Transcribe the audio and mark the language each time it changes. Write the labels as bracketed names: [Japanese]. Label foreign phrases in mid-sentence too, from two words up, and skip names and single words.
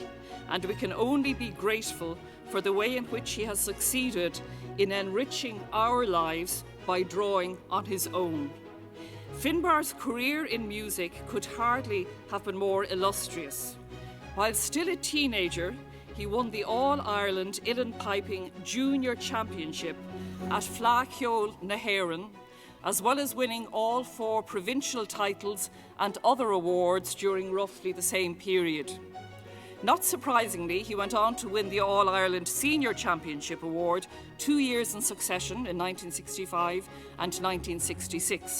[English] And we can only be grateful for the way in which he has succeeded in enriching our lives by drawing on his own. Finbar's career in music could hardly have been more illustrious. While still a teenager, he won the All-Ireland Uilleann Piping Junior Championship at Fhloinn na hÉireann, as well as winning all 4 provincial titles and other awards during roughly the same period. Not surprisingly, he went on to win the All-Ireland Senior Championship Award 2 years in succession in 1965 and 1966.